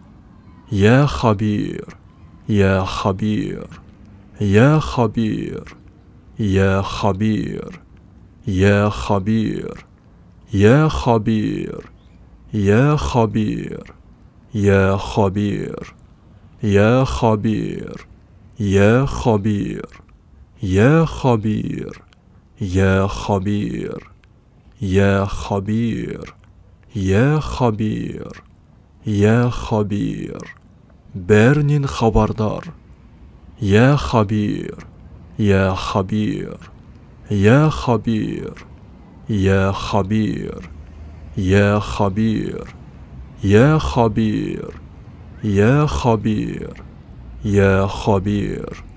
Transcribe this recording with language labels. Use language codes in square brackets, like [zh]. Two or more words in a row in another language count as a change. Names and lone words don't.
[ar] يا خبير، يا خبير، يا خبير، يا خبير، يا خبير، يا خبير، يا خبير، يا خبير, يا خبير، يا خبير، يا خبير، يا خبير، يا خبير، يا خبير, يا خبير [ckb] بەرنین خەبەردار [ar] يا خبير يا خبير يا خبير يا خبير يا خبير يا خبير يا خبير يا خبير